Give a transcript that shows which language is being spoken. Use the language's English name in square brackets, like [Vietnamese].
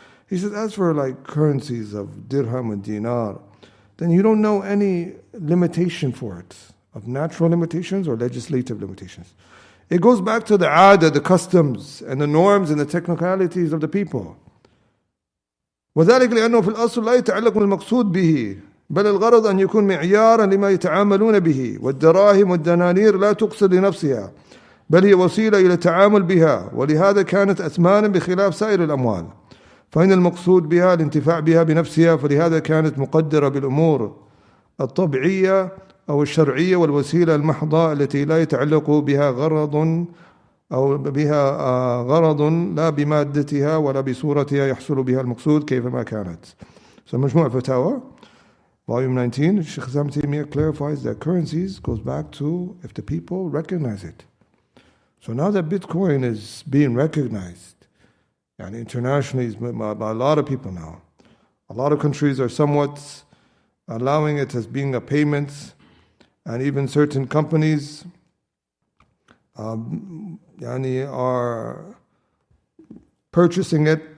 [English] He says, as for like currencies of dirham and dinar, then you don't know any limitation for it, of natural limitations or legislative limitations. It goes back to the aada, the customs and the norms and the technicalities of the people. [Arabic] وذلك لأنه في الأصل لا يتعلق بالمقصود به بل الغرض أن يكون معيارا لما يتعاملون به والدراهم والدنانير لا تقصد لنفسها بل هي وسيلة إلى التعامل بها ولهذا كانت أثمانا بخلاف سائر الأموال فإن المقصود بها الانتفاع بها بنفسها فلهذا كانت مقدرة بالأمور الطبيعية أو الشرعية والوسيلة المحضة التي لا يتعلق بها غرض أو بها غرض لا بمادتها ولا بصورتها يحصل بها المقصود كيفما كانت. [English] So مجموع فتاوى volume 19, Shaykh Islam Ibn Taymiyyah clarifies that currencies goes back to if the people recognize it. So now that Bitcoin is being recognized, and internationally by a lot of people now, a lot of countries are somewhat allowing it as being a payment, and even certain companies are purchasing it.